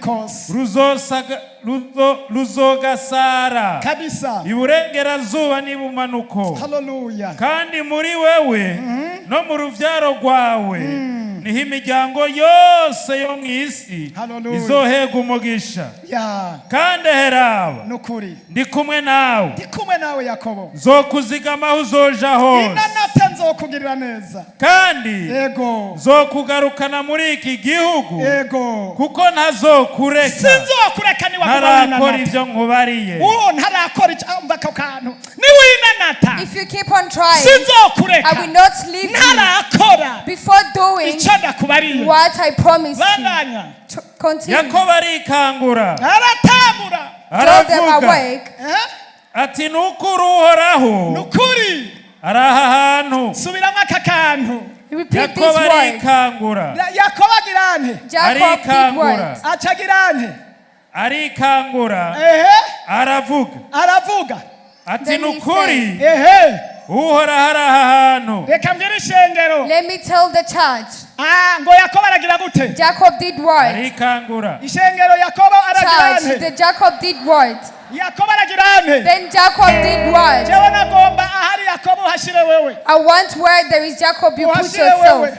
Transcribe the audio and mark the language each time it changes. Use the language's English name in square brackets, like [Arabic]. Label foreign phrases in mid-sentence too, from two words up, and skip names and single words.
[Rundi] ruzogasara iburengerazuba n'ibumanuko, kandi muri wewe no mu ruvyaro rwawe niho imiryango yose yo mw'isi izohega umugisha, kandi heraba ndi kumwe nawe, nzokuzigama aho uzoja hose, kandi nzokugarukana muri iki gihugu, kuko ntazokureka ntarakora ivyo nkubariye. [English] If you keep on trying, I will not leave you before doing what I promised you. Continue. [Rundi] Yakobo arikangura [English] Drove them awake. [Rundi] ati nukuri uhoraho araha hantu. [English] Repeat this Yakobo word. [Rundi] arikangura [English] Jacob did what? [Rundi] arikangura aravuga ati [English] Then he [Rundi] nukuri uhoraho araha hantu. [English] Let me tell the church. Jacob did what? [Rundi] Arikangura [English] Church, the Jacob did what? Then Jacob did what? I want where there is Jacob, you put yourself.